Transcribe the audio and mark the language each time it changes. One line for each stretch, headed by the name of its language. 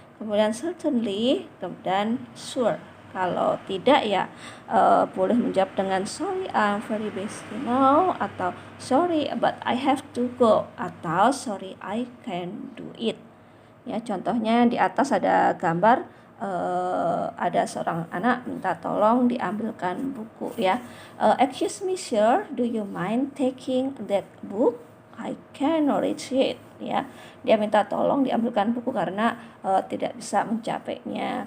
Indonesian: Kemudian
English: certainly,
Indonesian: kemudian
English: sure.
Indonesian: Kalau tidak ya boleh menjawab dengan
English: sorry I'm very busy now,
Indonesian: atau
English: sorry but I have to go,
Indonesian: atau
English: sorry I can do it.
Indonesian: Ya, contohnya di atas ada gambar ada seorang anak minta tolong diambilkan buku ya.
English: Excuse me sir, do you mind taking that book? I cannot reach it.
Indonesian: Ya, dia minta tolong diambilkan buku karena tidak bisa mencapainya.